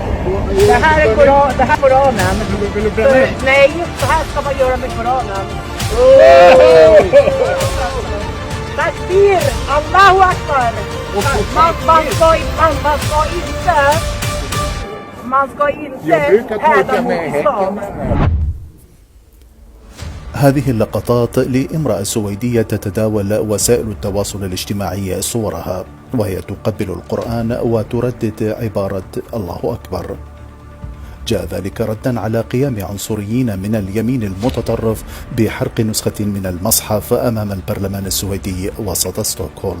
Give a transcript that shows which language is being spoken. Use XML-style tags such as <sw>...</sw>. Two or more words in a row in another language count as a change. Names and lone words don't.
<sv>Det här är Koranen. Nej, så här ska man göra med Koranen.</sv> <ar>Takbir! الله أكبر!</ar> <sv>Man ska inte hävda mot islam.</sv> <ar>هذه اللقطات لامرأة سويدية تتداول وسائل التواصل الاجتماعي صورها وهي تقبل القرآن وتردد عبارة الله أكبر. جاء ذلك ردا على قيام عنصريين من اليمين المتطرف بحرق نسخة من المصحف أمام البرلمان السويدي وسط ستوكهولم.</ar>